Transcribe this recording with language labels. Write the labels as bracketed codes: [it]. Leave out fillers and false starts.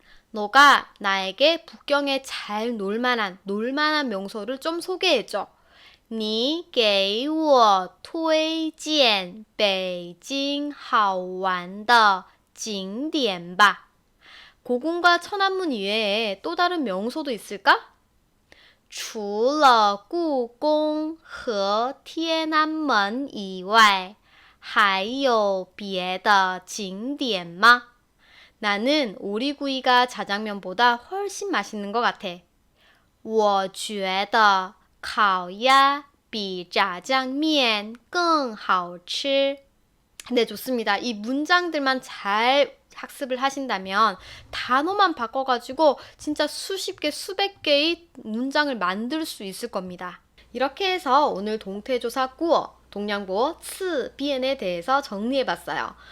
[ko] 너가 나에게 북경에 잘 놀만한 명소를 좀 소개해줘. [zh] 你给我推荐北京好玩的景点吧. [ko] 고궁과 천안문 이외에 또 다른 명소도 있을까? [zh] 除了故宫和天安门以外，还有别的景点吗? [ko] 나는 오리구이가 자장면보다 훨씬 맛있는 것 같아. [zh] 我觉得烤鸭比炸酱面更好吃. [ko] 네, 좋습니다. 이 문장들만 잘 학습을 하신다면 단어만 바꿔가지고 진짜 수십 개, 수백 개의 문장을 만들 수 있을 겁니다. 이렇게 해서 오늘 동태조사 꾸어, 동량보, 츠, 비엔에 대해서 정리해봤어요.